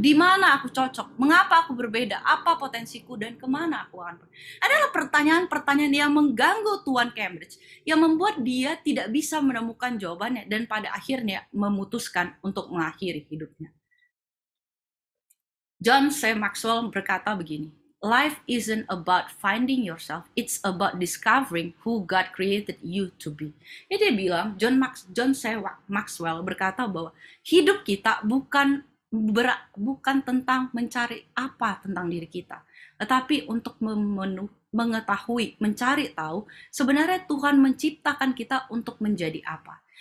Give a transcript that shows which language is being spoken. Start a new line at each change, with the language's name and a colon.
Indonesian: Di mana aku cocok? Mengapa aku berbeda? Apa potensiku dan kemana aku akan pergi? Adalah pertanyaan-pertanyaan yang mengganggu Tuan Cambridge, yang membuat dia tidak bisa menemukan jawabannya dan pada akhirnya memutuskan untuk mengakhiri hidupnya. John C.
English: Maxwell
Indonesian: berkata begini,
English: life isn't about finding yourself, it's about discovering who God created you to be.
Indonesian: Jadi dia bilang, John C. Maxwell berkata bahwa hidup kita bukan tentang mencari apa tentang diri kita, tetapi untuk mengetahui, mencari tahu sebenarnya Tuhan menciptakan kita untuk menjadi apa.